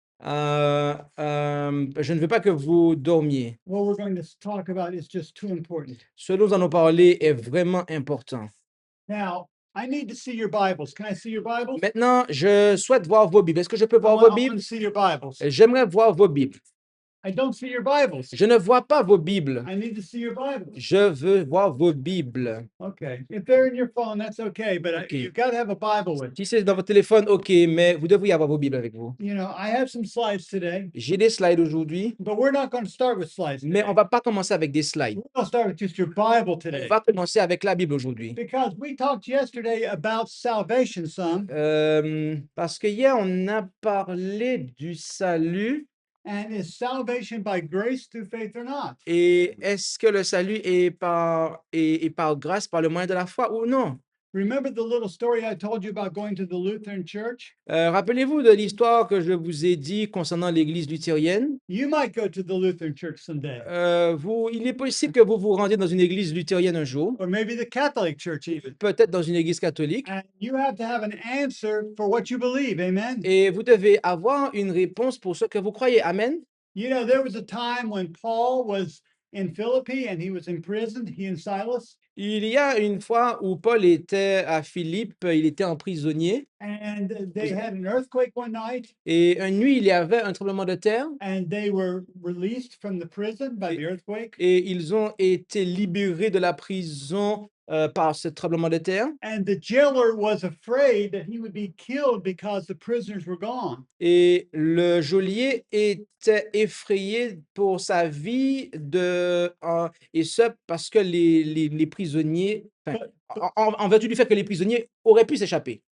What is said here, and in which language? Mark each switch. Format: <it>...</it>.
<fr>Je ne veux pas que vous dormiez.</fr> <en>What we're going to talk about is just too important.</en> <fr>Ce dont nous allons parler est vraiment important.</fr> <en>Now, I need to see your Bibles. Can I see your Bibles?</en> <fr>Maintenant, je souhaite voir vos Bibles. Est-ce que je peux voir vos</fr> <en>I want</en> <fr>Bibles?</fr> <en>to see your Bibles.</en> <fr>J'aimerais voir vos Bibles.</fr> <en>I don't see your Bibles.</en> <fr>Je ne vois pas vos Bibles.</fr> <en>I need to see your Bibles.</en> <fr>Je veux voir vos Bibles.</fr> <en>Okay. If they're in your phone, that's okay, but Okay. you've got to have a Bible with you.</en> <fr>Si c'est dans votre téléphone, ok, mais vous devriez avoir vos Bibles avec vous.</fr> <en>You know, I have some slides today,</en> <fr>J'ai des slides aujourd'hui,</fr> <en>but we're not going to start with slides</en> <fr>mais</fr> <en>today.</en> <fr>on va pas commencer avec des slides.</fr> <en>We're going to start with just your Bible</en> <fr>On</fr> <en>today.</en> <fr>va commencer avec la Bible aujourd'hui.</fr> <en>Because we talked yesterday about salvation some,</en> <fr>Parce que hier, on a parlé du salut.</fr> <en>and is salvation by grace through faith or not?</en> <fr>Et est-ce que le salut est par grâce, par le moyen de la foi ou non?</fr> <en>Remember the little story I told you about going to the Lutheran church?</en> <fr>Rappelez-vous de l'histoire que je vous ai dit concernant l'église luthérienne.</fr> <en>You might go to the Lutheran church someday,</en> <fr>Il est possible que vous vous rendiez dans une église luthérienne un jour,</fr> <en>or maybe the Catholic church even.</en> <fr>peut-être dans une église catholique,</fr> <en>And you have to have an answer for what you believe. Amen.</en> <fr>et vous devez avoir une réponse pour ce que vous croyez. Amen.</fr> <en>You know, there was a time when Paul was in Philippi and he was imprisoned, he and Silas,</en> <fr>Il y a une fois où Paul était à Philippe, il était en prisonnier,</fr> <en>and they had an earthquake one night,</en> <fr>et une nuit, il y avait un tremblement de terre,</fr> <en>and they were released from the prison by the earthquake.</en> <fr>et ils ont été libérés de la prison par ce tremblement de terre.</fr> <en>And the jailer was afraid that he would be killed because the prisoners were gone.</en> <fr>Et le geôlier était effrayé pour sa vie et ce parce que les prisonniers, enfin, en vertu du fait que les prisonniers auraient pu s'échapper.</fr>